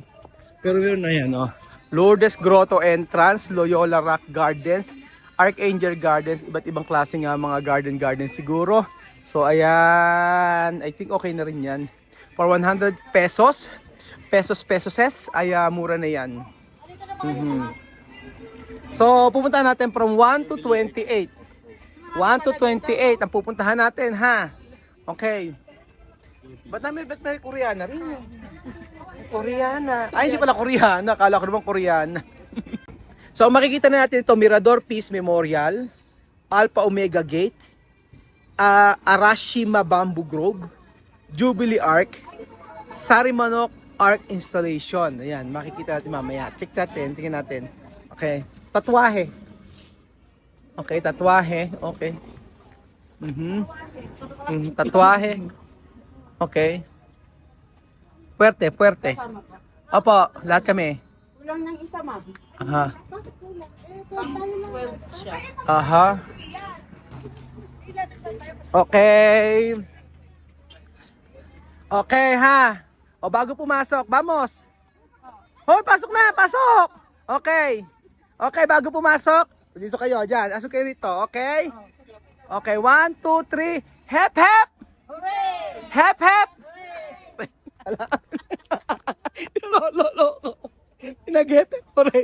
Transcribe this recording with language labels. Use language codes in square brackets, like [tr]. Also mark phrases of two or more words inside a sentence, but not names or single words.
[tl] Pero yun na yan, Lourdes Grotto entrance, Loyola Rock Gardens, Archangel Gardens, iba't ibang klase nga mga garden siguro. So ayan, [en] I think [tl] okay na rin yan. [en] For 100 pesos, [tl] ay mura na yan. So pupuntahan natin [en] from 1 to 28. 1 to 28 [tl] ang pupuntahan natin, ha? Okay. Ba't may Koreana rin? Koreana. Ay, hindi pala Koreana. Akala ko naman Koreana. So, makikita na natin ito, Mirador Peace Memorial, Alpha Omega Gate, Arashima Bamboo Grove, Jubilee Arc, Sarimanok Arc Installation. Ayan, makikita natin mamaya. Check natin, tingnan natin. Okay. Tatuahe. Okay, tatuahe. Okay. Tatuahe. Okay. Puwerte. Opo, lahat kami. Kulang ng isa, ma'am. Aha. 12 siya. Aha. Okay. Okay ha. O bago pumasok, vamos. Hoy, pasok na, pasok. Okay. Okay, bago pumasok, dito kayo, dyan. Asok kayo rito, okay? Okay, 1, 2, 3. Hep, hep! Hooray! Hep, hep! Hooray! Lo. Pinag-hep, hooray.